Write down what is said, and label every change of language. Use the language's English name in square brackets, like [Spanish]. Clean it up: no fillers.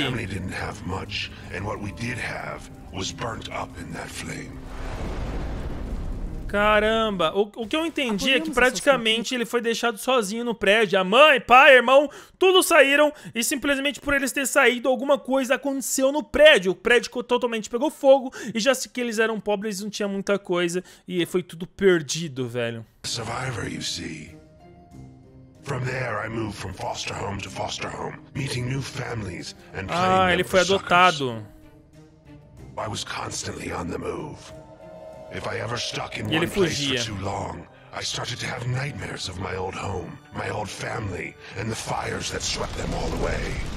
[English] My family didn't have much, and what we did have was burnt up in that flame. [Portuguese] Caramba, o que eu entendi é que praticamente ele foi deixado sozinho no prédio. A mãe, pai, irmão, todos saíram e simplesmente por eles terem saído, alguma coisa aconteceu no prédio. O prédio totalmente pegou fogo e já que eles eram pobres, eles não tinham muita coisa e foi tudo perdido, velho. [English] Survivor, you see. From there I moved from foster home to foster home, meeting new families and playing [Portuguese] ele foi adotado. [English] I was constantly on the move. If I ever stuck in one place for too long, I started to have nightmares of my old home, my old family, and the fires that swept them all away.